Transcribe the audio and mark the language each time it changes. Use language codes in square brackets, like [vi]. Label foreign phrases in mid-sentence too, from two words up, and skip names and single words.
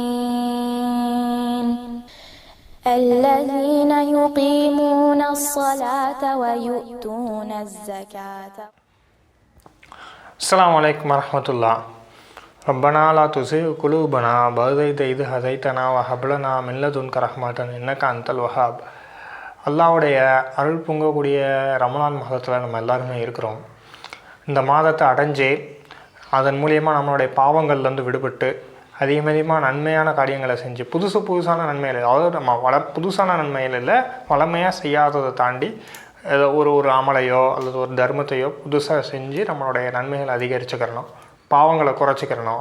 [ar] الذين يقيمون الصلاة ويؤتون الزكاة. السلام عليكم ورحمة الله. ربنا لا تزغ قلوبنا بعد إذ هديتنا وهب لنا من لدنك رحمة إنك أنت الوهاب. [ta] அல்லாஹ்வுடைய அருள் பொங்கக்கூடிய ரமலான் மாதத்தில் நம்ம எல்லாருமே இருக்கிறோம். இந்த மாதத்தை அடைஞ்சே அதன் மூலியமாக நம்மளுடைய பாவங்கள்லேருந்து விடுபட்டு அதிகமாக நன்மையான காரியங்களை செஞ்சு புதுசான நன்மைகள், அதாவது நம்ம புதுசான நன்மைகள் இல்லை, வளமையாக செய்யாததை தாண்டி ஏதோ ஒரு அமலையோ அல்லது ஒரு தர்மத்தையோ புதுசாக செஞ்சு நம்மளுடைய நன்மைகளை அதிகரிச்சுக்கிறணும், பாவங்களை குறைச்சிக்கிறணும்.